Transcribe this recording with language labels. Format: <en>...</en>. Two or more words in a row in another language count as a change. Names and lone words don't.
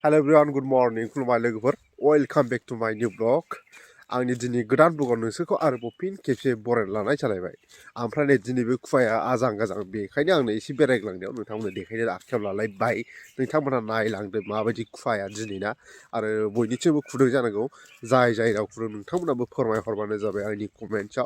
<en>Hello everyone, good morning.</en> <brx>खुलुमबाय लोगोफोर.</brx> <en>Welcome back to my new vlog.</en> <brx>आंनि दिनै गोदान ब्लगाव नोंसोरखौ आरोबाव फिन खेबसे बरायना लानाय जालायबाय. ओमफ्राय नै दिनै बे खुवाया आजां गाजां बेखायनो आंनो एसे बेरायग्लांनायाव नोंथांमोननो देखायनो आखायाव लालायबाय. नोंथांमोनहा नायलांदो माबायदि खुवाया दिनैना आरो बयनिथिंबो खुदों जानांगौ. जाय जायगायाव खुदों नोंथांमोनाबो फोरमायहरबानो जाबाय आंनि कमेन्टआव.</brx>